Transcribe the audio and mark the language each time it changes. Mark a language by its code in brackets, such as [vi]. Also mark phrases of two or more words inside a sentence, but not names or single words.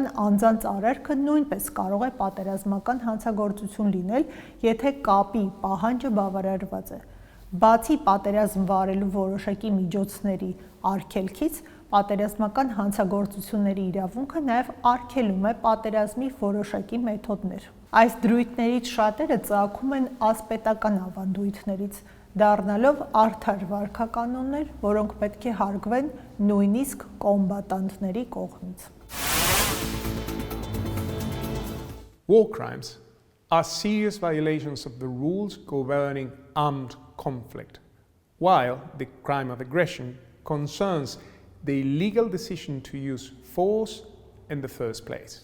[hy] անձանց արարքը նույնպես կարող է պատերազմական հանցագործություն լինել, եթե կապի պահանջը բավարարված է։ Բացի պատերազմ վարելու որոշակի միջոցների արգելքից, պատերազմական հանցագործությունների իրավունքը նաև արգելում է պատերազմի որոշակի մեթոդներ։ Այս դրույթներից շատերը ծագում են ասպետական ավանդույթներից, դառնալով արդար վարքականոններ, որոնք պետք է հարգվեն նույնիսկ կոմբատանտների կողմից։ [en] War crimes are serious violations of the rules governing armed conflict, while the crime of aggression concerns the illegal decision to use force in the first place.